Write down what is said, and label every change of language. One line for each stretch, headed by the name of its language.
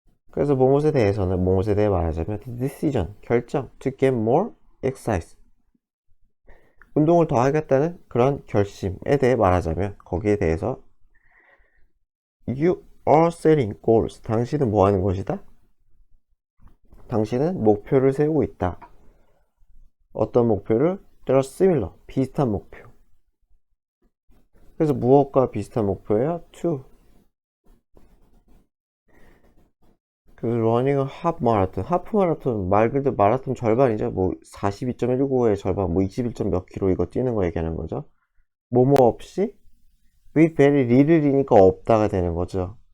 Korean: 그래서 뭐뭇에 대해서는 뭐뭇에 대해 말하자면 decision 결정
English: to get more exercise
Korean: 운동을 더 하겠다는 그런 결심에 대해 말하자면 거기에 대해서
English: You are setting goals
Korean: 당신은 뭐 하는 것이다? 당신은 목표를 세우고 있다. 어떤 목표를?
English: They are similar
Korean: 비슷한 목표. 그래서 무엇과 비슷한 목표예요? To 그 러닝은 하프 마라톤 하프 마라톤 말 그대로 마라톤 절반이죠. 뭐 42.195의 절반 뭐 21점 몇 킬로 이거 뛰는 거 얘기하는 거죠. 뭐뭐 없이
English: with very little
Korean: 이니까 없다가 되는 거죠.